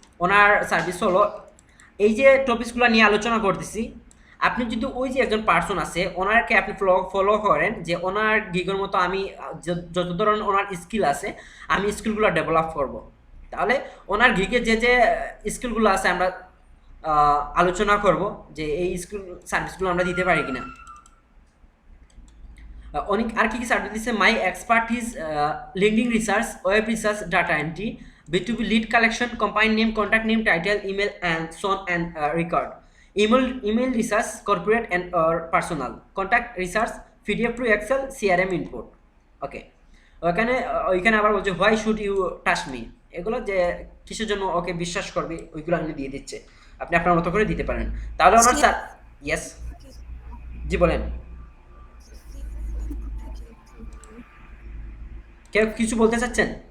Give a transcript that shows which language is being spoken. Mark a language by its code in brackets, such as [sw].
[bn] ওনার service হলো এই যে টপিকসগুলো নিয়ে আলোচনা করতেছি, আপনি যদি ওই যে একজন পার্সন আছে ওনারকে আপনি ফলো করেন, যে ওনার গিগের মতো আমি যত ধরনের ওনার স্কিল আছে আমি স্কিলগুলো ডেভেলপ করব, তাহলে ওনার গিগে যে যে স্কিলগুলো আছে আমরা আলোচনা করব যে এই স্কিল সার্ভিসগুলো আমরা দিতে পারি কিনা। অনেক আর কি কি সার্ভিস দিচ্ছে? [en] My expertise LinkedIn research, web research, data entry, B2B lead collection, company name, contact name, title, email, and so on, and record. Email research, corporate and personal. Contact research, PDF to Excel, CRM input. Okay. [bn] ওইখানে আবার বলছে [en] why should you touch me, [bn] এগুলো যে কিসের জন্য ওকে বিশ্বাস করবে ওইগুলো আমি দিয়ে দিচ্ছে, আপনি আপনার মতো করে দিতে পারেন। তাহলে ওনার স্যার, ইয়েস জি বলেন, কেউ কিছু বলতে চাচ্ছেন?